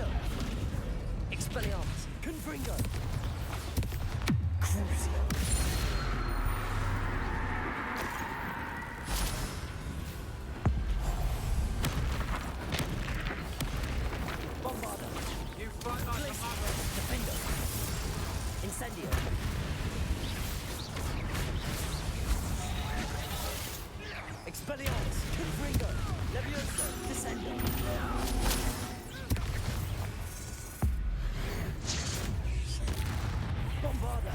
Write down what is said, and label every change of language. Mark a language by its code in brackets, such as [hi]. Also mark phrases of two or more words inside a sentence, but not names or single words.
[en] Expelliarmus. Confringo. Crucio. Bombarda. You fight like a Glacius. mother. Defender. Incendio. Expelliarmus. Confringo. Levioso. Descendo. Bombarda.